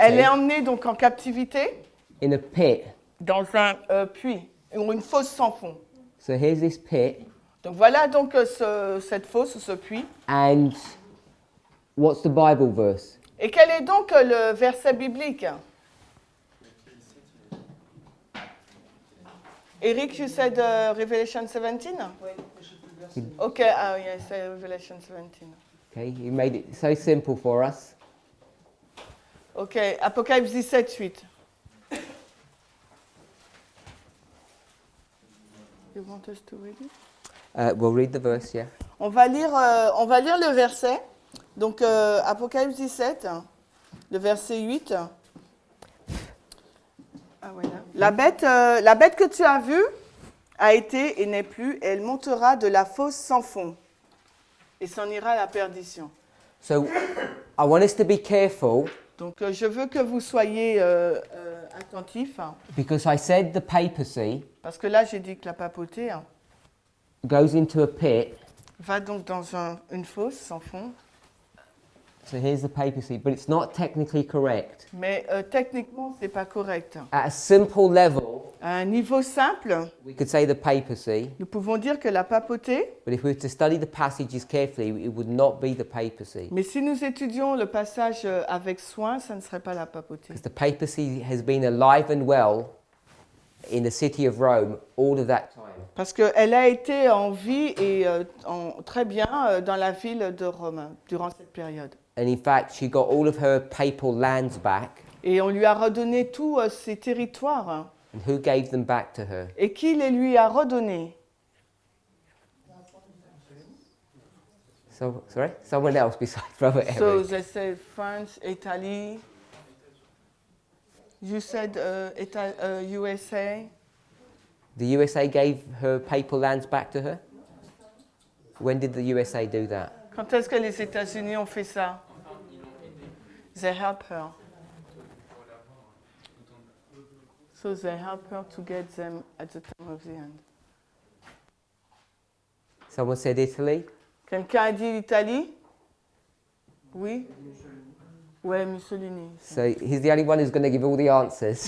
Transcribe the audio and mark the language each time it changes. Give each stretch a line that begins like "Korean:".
French: Elle est emmenée donc en captivité
English: in a pit.
French: dans un puits, ou une fosse sans fond.
English: So here's this pit,
French: Donc voilà donc cette fosse ou ce puits.
English: and what's the Bible verse?
French: Et quel est donc le verset biblique?
English: Eric, you said Revelation 17? Okay, yes, Revelation 17. Okay, he made it so simple for us.
French: Ok, Apocalypse 17, 8.
English: You want us to read it? We'll read the verse, yeah.
French: On va lire le verset. Donc, Apocalypse 17, le verset 8. Ah, voilà. La bête que tu as vue a été et n'est plus, et elle montera de la fosse sans fond, et s'en ira à la perdition.
English: So I want us to be careful
French: Donc, je veux que vous soyez attentifs,
English: because I said the papacy
French: parce que là, j'ai dit que la papauté
English: goes into a pit.
French: va donc dans une fosse sans fond,
English: So here's the papacy, but it's not technically correct.
French: mais techniquement, ce n'est pas correct.
English: At a simple level,
French: À un niveau simple,
English: we could say the papacy,
French: nous pouvons dire que la papauté,
English: but if we were to study the passages carefully, it would not be the papacy.
French: mais si nous étudions le passage avec soin, ça ne serait pas la papauté.
English: Because the papacy has been alive and well in the city of Rome all of that time.
French: Parce qu'elle a été en vie et très bien dans la ville de Rome durant cette période.
English: And in fact, she got all of her papal lands back.
French: Et on lui a redonné tous ses territoires.
English: And who gave them back to her?
French: Et qui les lui a redonnés?
English: So, sorry? Someone else besides Brother Eric. So they say France, Italy. You said USA. The USA gave her papal lands back to her? When did the USA do that?
French: Quand est-ce que les États-Unis ont fait ça?
English: They help her. So they help her to get them at the time of the end. Someone said Italy?
French: Quelqu'un a dit l'Italie? Oui? Ouais, Mussolini.
English: So he's the only one who's going to give all the answers.